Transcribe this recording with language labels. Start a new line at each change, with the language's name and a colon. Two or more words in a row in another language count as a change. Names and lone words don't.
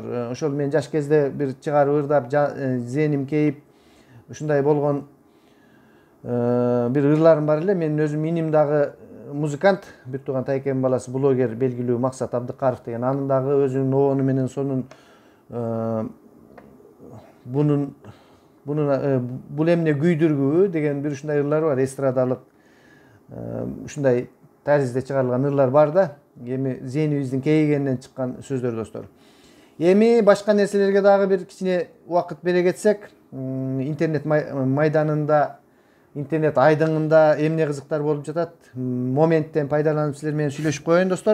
Kyrgyz: Ошол мен жаш кезде бир чыгарып ырдап, зээним кейип, ушундай болгон бир ырларым бар эле. Менин өзүм иним дагы музыкант, бир тууган тайкемдин баласы, блогер, белгилүү Максат Абдыкаров деген. Анын дагы өзүнүн обону менен сонун бунун бул эмне күйдүргүбү деген bir ушундай ырлар бар, эстрадалык ушундай таризде чыгарылган ырлар бар да. Эми зээнибиздин кейигенинен чыккан сөздөр достор. Эми башка нерселерге дагы бир кичине убакыт бере кетсек, интернет майданында, интернет айдыңында эмне кызыктар болуп жатат, моменттен пайдаланып силер менен сүйлөшүп коеюн достор.